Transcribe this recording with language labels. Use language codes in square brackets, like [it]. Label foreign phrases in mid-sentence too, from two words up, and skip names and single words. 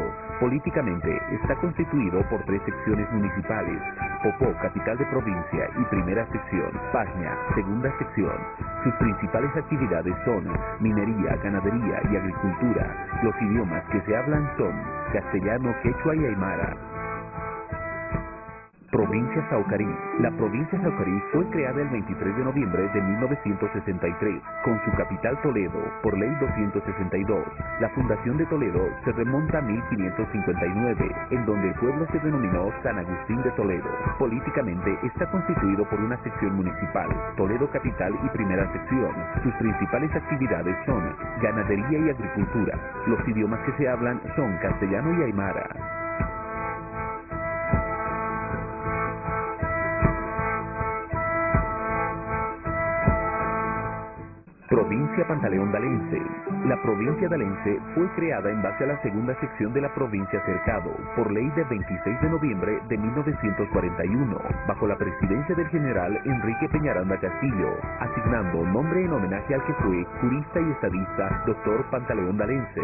[es] Políticamente está constituido por 3 secciones municipales: Popó, capital de provincia, y primera sección, Paña, segunda sección. Sus principales actividades son minería, ganadería y agricultura. Los idiomas que se hablan son castellano, quechua y aymara. Provincia Saucarí. La provincia Saucarí fue creada el 23 de noviembre de 1963, con su capital Toledo, por Ley 262. La fundación de Toledo se remonta a 1559, en donde el pueblo se denominó San Agustín de Toledo. Políticamente está constituido por una sección municipal, Toledo Capital y Primera Sección. Sus principales actividades son ganadería y agricultura. Los idiomas que se hablan son castellano y aymara. Provincia Pantaleón-Dalense. La provincia dalense fue creada en base a la segunda sección de la provincia Cercado, por ley de 26 de noviembre de 1941, bajo la presidencia del general Enrique Peñaranda Castillo, asignando nombre en homenaje al que fue jurista y estadista Dr. Pantaleón Dalense.